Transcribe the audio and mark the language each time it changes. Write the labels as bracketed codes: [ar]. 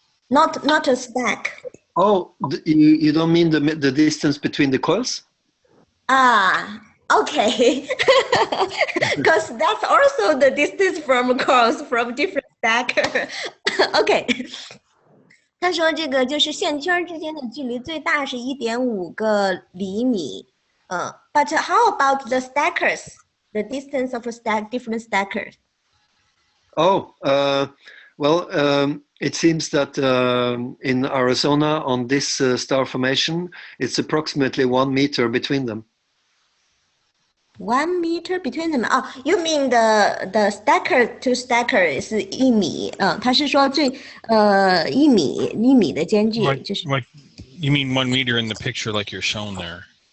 [en] Not a stack. Oh, you don't mean the distance between the coils? Ah, okay. Because that's also the distance from coils from different stacker. Okay. [zh] 他说这个就是线圈之间的距离最大是1.5个厘米。 [en] But how about the stackers? The distance of different stackers? Oh, well, it seems that in Arizona on this star formation, it's approximately 1 meter between them. 1 meter between them. Oh, you mean the stacker to stacker is 1米？ [zh] 他是说最1米的间距就是。 [en] Like, you mean 1 meter in the picture like you're shown there?